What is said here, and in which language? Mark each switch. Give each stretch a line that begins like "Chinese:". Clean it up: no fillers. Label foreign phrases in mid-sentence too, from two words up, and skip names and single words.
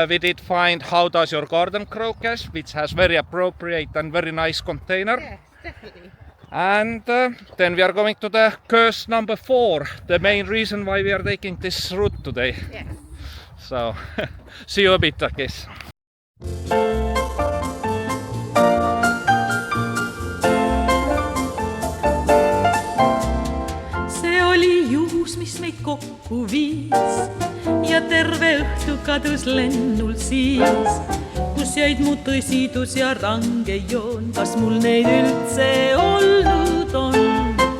English: We did find How Does Your Garden Grow cache, which has very appropriate and very nice container. Yes, definitely. And then we are going to the curse number 4, the main reason why we are taking this route today. Yes. So, see you a bit, I guess.
Estonian: See oli juhus, mis meid kokku viis ja terve õhtu kadus lennult siis, kus jäid mu tõsidus ja range joon, kas mul neid üldse olnud on.